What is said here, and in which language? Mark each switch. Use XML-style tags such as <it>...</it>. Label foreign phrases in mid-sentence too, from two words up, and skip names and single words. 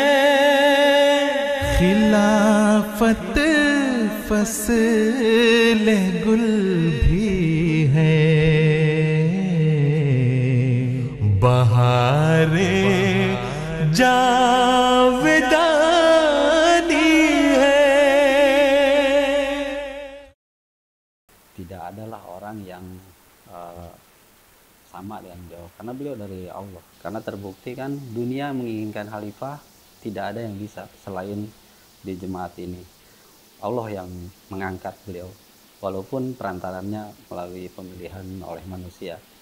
<ur>خلافت فصل گل بھی ہے، بہارے جاودانی ہے.</ur> <id>Tidak adalah orang yang sama dengan beliau, karena beliau dari Allah. Karena terbukti kan dunia menginginkan khalifah, tidak ada yang bisa selain di jemaat ini. Allah yang mengangkat beliau, walaupun perantarannya melalui pemilihan oleh manusia.</id>